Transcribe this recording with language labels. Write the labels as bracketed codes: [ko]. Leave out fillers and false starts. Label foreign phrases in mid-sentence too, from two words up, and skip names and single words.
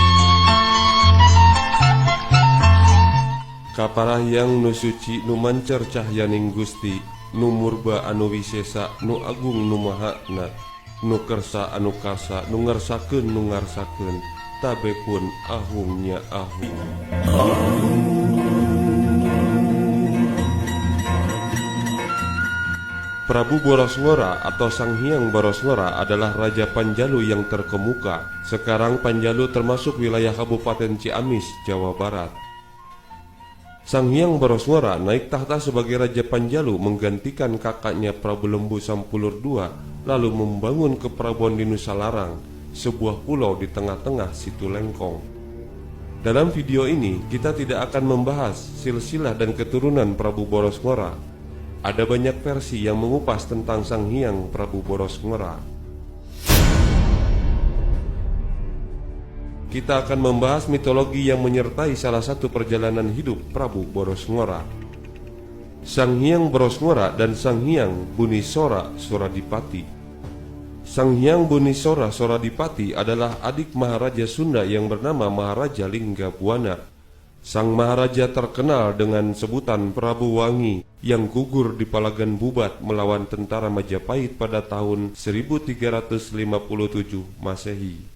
[su] Kaparahyang nu suci nu mancer cahyaning Gusti, nu murba anu wisesa, nu agung nu mahana, nu kersa anu kasa, nu ngersakeun nu ngarsakeun, tabe pun ahungnya ahung. [id] Prabu Borosngora atau Sang Hyang Borosngora adalah Raja Panjalu yang terkemuka. Sekarang Panjalu termasuk wilayah Kabupaten Ciamis, Jawa Barat. Sang Hyang Borosngora naik tahta sebagai Raja Panjalu menggantikan kakaknya Prabu Lembu Sampulur II, lalu membangun Keprabuan di Nusa Larang, sebuah pulau di tengah-tengah Situ Lengkong. Dalam video ini kita tidak akan membahas silsilah dan keturunan Prabu Borosngora. Ada banyak versi yang mengupas tentang Sang Hyang Prabu Borosngora. Kita akan membahas mitologi yang menyertai salah satu perjalanan hidup Prabu Borosngora. Sang Hyang Borosngora dan Sang Hyang Bunisora Soradipati. Sang Hyang Bunisora Soradipati adalah adik Maharaja Sunda yang bernama Maharaja Linggabuana. Sang Maharaja terkenal dengan sebutan Prabu Wangi yang gugur di Palagan Bubat melawan tentara Majapahit pada tahun 1357 Masehi.